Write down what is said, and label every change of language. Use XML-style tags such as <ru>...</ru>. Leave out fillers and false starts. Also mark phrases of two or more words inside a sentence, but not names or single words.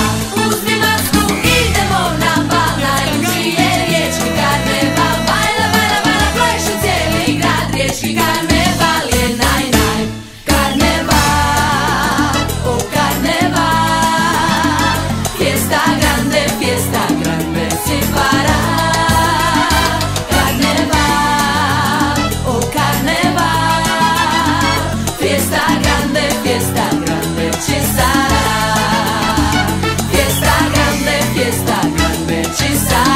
<hr>Uzmi masku, idemo na bal, najluđi je riječki karneval. Bajla, bajla, bajla, pleše cijeli grad, riječki karneval je naj.</hr> <it>Karneval, oh karneval, fiesta grande si farà. Carneval, oh carneval, fiesta grande ci sarà. Fiesta grande ci sarà.</it>